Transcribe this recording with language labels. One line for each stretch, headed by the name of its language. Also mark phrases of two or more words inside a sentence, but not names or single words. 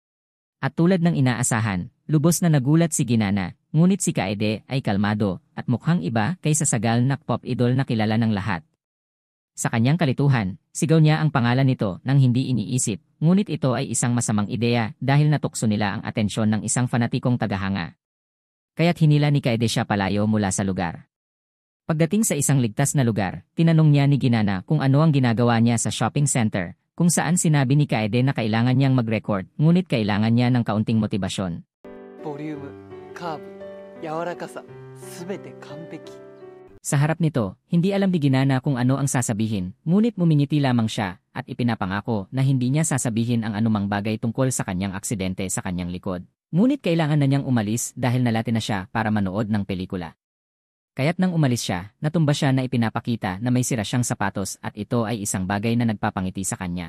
Filipino: At tulad ng inaasahan, lubos na nagulat si Ginana, ngunit si Kaede ay kalmado at mukhang iba kaysa sa gal na
English: pop idol
Filipino: na kilala ng lahat, Sa kanyang kalituhan, sigaw niya ang pangalan nito nang hindi iniisip, ngunit ito ay isang masamang ideya dahil natukso nila ang atensyon ng isang fanatikong tagahanga. Kaya't hinila ni Kaede siya palayo mula sa lugar. Pagdating sa isang ligtas na lugar, tinanong niya ni Ginana kung ano ang ginagawa niya sa
English: shopping center,
Filipino: kung saan sinabi ni Kaede na kailangan niyang mag-record, ngunit kailangan niya ng kaunting motibasyon.
Japanese: ボリューム、カーブ、柔らかさ、すべて完璧。
Filipino: Sa harap nito, hindi alam ni Ginana kung ano ang sasabihin, ngunit mumingiti lamang siya at ipinapangako na hindi niya sasabihin ang anumang bagay tungkol sa kanyang aksidente sa kanyang likod. Ngunit kailangan na niyang umalis dahil nalate na siya para manood ng pelikula. Kaya't nang umalis siya, natumba siya na ipinapakita na may sira siyang sapatos at ito ay isang bagay na nagpapangiti sa kanya.